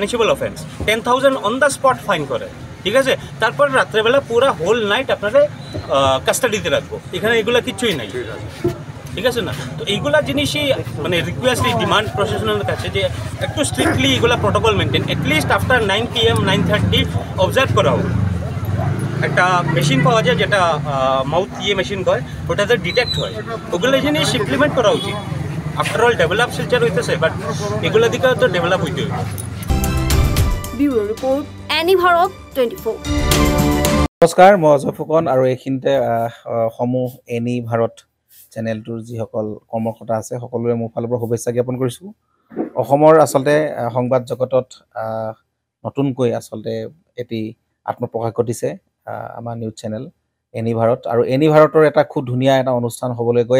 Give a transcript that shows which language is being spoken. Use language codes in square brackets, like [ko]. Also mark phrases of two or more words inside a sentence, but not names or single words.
[en] punishable offence [bn] 10,000 [en] on the spot fine [bn] করে ঠিক আছে তারপর রাত্রেবেলা পুরো [en] whole night [bn] আপনাদের কাস্টাডিতে রাখবো এখানে এগুলো কিচ্ছুই নাই ঠিক আছে না তো এইগুলা জিনিসই মানে [en] request demand [bn] প্রশাসনের কাছে যে একটু স্ট্রিক্টলি এগুলা [en] protocol maintain at least after 9 PM 9:30 observe [bn] করা হোক একটা মেশিন পাওয়া যায় যেটা [en] mouth machine [bn] কয় ওটাতে ডিটেক্ট হয় ওগুলো জিনিস ইমপ্লিমেন্ট করা উচিত [en] after all develop [bn] শিলচর হইতেছে বাট এগুলো দিকে তো ডেভেলপ হইতে হবে [en] bureau report এনি ভাৰত 24 [as] নমস্কাৰ মই অজয় ফুকন আৰু এইখিনিতে সমূহ এনি ভাৰত চেনেলটোৰ যিসকল কৰ্মকৰ্তা আছে সকলোৰে মোৰ ফালৰ পৰা শুভেচ্ছা জ্ঞাপন কৰিছোঁ অসমৰ আচলতে সংবাদ জগতত নতুনকৈ আচলতে এটি আত্মপ্ৰকাশ ঘটিছে আমাৰ নিউজ চেনেল এনি ভাৰত আৰু এনি ভাৰতৰ এটা খুব ধুনীয়া এটা অনুষ্ঠান হ'বলৈ গৈ